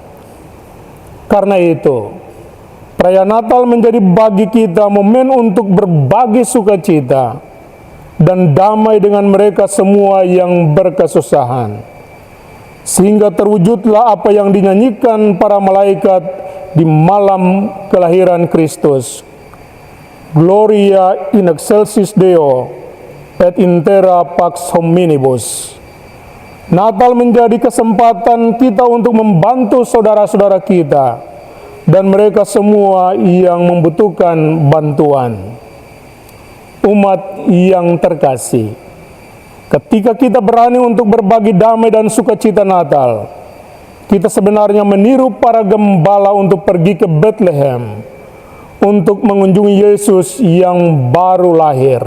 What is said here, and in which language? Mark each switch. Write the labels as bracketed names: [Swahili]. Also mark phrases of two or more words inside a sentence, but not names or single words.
[Indonesian] Karena itu, perayaan Natal menjadi bagi kita momen untuk berbagi sukacita dan damai dengan mereka semua yang berkesusahan, sehingga terwujudlah apa yang dinyanyikan para malaikat di malam kelahiran Kristus. [Latin] Gloria in excelsis Deo et in terra pax hominibus. [Indonesian] Natal menjadi kesempatan kita untuk membantu saudara-saudara kita dan mereka semua yang membutuhkan bantuan. Umat yang terkasih, ketika kita berani untuk berbagi damai dan sukacita Natal, kita sebenarnya meniru para gembala untuk pergi ke Bethlehem untuk mengunjungi Yesus yang baru lahir.